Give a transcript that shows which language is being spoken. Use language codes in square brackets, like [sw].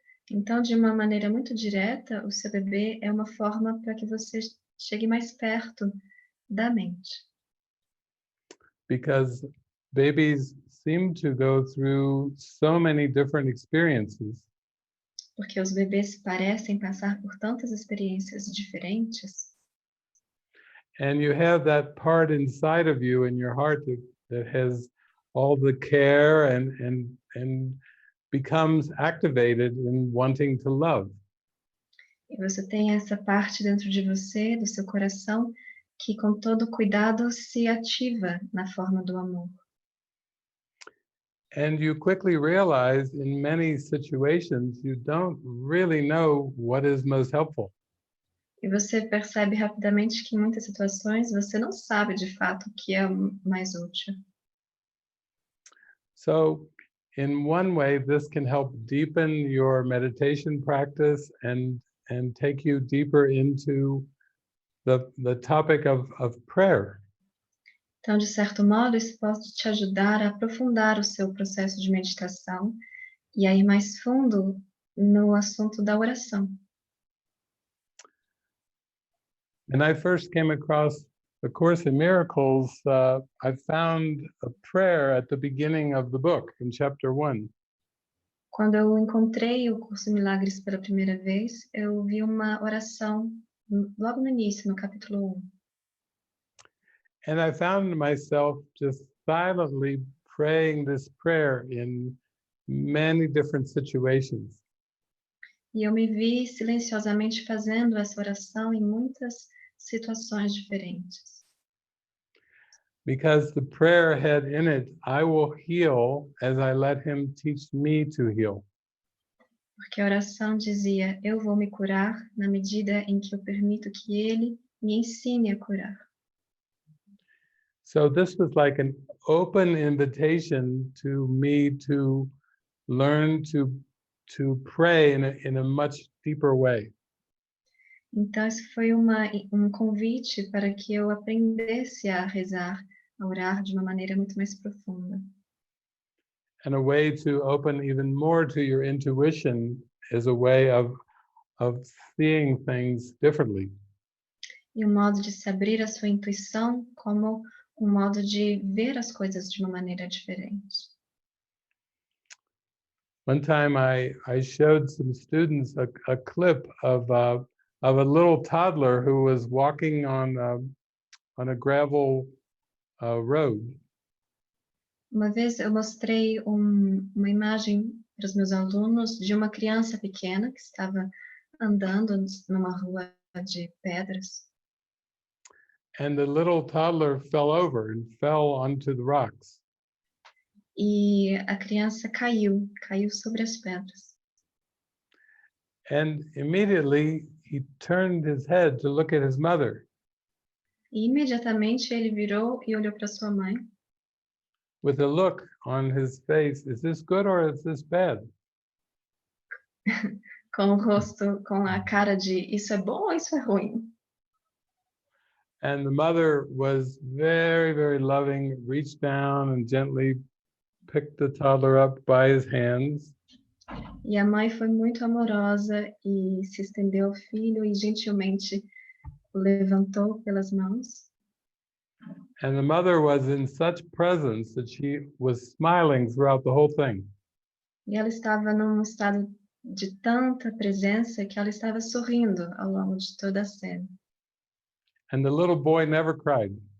[pt] Então, de uma maneira muito direta, o seu bebê é uma forma para que você chegue mais perto da mente. [en] Because babies seem to go through so many different experiences. [pt] Porque os bebês parecem passar por tantas experiências diferentes. [en] And you have that part inside of you in your heart that has all the care and becomes activated in wanting to love. [pt] E você tem essa parte dentro de você, do seu coração, que com todo cuidado se ativa na forma do amor. [en] And you quickly realize in many situations you don't really know what is most helpful. [pt] E você percebe rapidamente que em muitas situações você não sabe de fato o que é mais útil. [en] So in one way, this can help deepen your meditation practice and take you deeper into the topic of prayer. [pt] Então, de certo modo, isso pode te ajudar a aprofundar o seu processo de meditação e a ir mais fundo no assunto da oração. [en] When I first came across the Course in Miracles, I found a prayer at the beginning of the book in chapter 1. [pt] Quando eu encontrei o curso Milagres pela primeira vez, eu vi uma oração logo no início, no capítulo 1. [en] And I found myself just silently praying this prayer in many different situations. [pt] E eu me vi silenciosamente fazendo essa oração em muitas situações diferentes. [en] Because the prayer had in it, I will heal as I let him teach me to heal. [pt] Porque a oração dizia, eu vou me curar na medida em que eu permito que ele me ensine a curar. [en] So this was like an open invitation to me to learn to pray in a much deeper way. [pt] Então, isso foi convite para que eu aprendesse a rezar, a orar de uma maneira muito mais profunda. [en] And a way to open even more to your intuition is a way of seeing things differently. [pt] E um modo de se abrir à sua intuição como um modo de ver as coisas de uma maneira diferente. [en] One time I showed some students a clip of a little toddler who was walking on a gravel road. [pt] Uma vez eu mostrei uma imagem para os meus alunos de uma criança pequena que estava andando numa rua de pedras. [en] And the little toddler fell over and fell onto the rocks. [pt] E a criança caiu sobre as pedras. [en] And immediately he turned his head to look at his mother. [pt] E imediatamente ele virou e olhou para sua mãe. [en] With a look on his face, is this good or is this bad? [pt] Com o rosto, com a cara de isso é bom ou isso é ruim? [en] And the mother was very, very loving, reached down and gently picked the toddler up by his hands. [pt] E a mãe foi muito amorosa e se estendeu ao filho e gentilmente o levantou pelas mãos. [en] And the mother was in such presence that she was smiling throughout the whole thing. [pt] E ela estava num estado de tanta presença que ela estava sorrindo ao longo de toda a cena. [en] And the little boy never cried.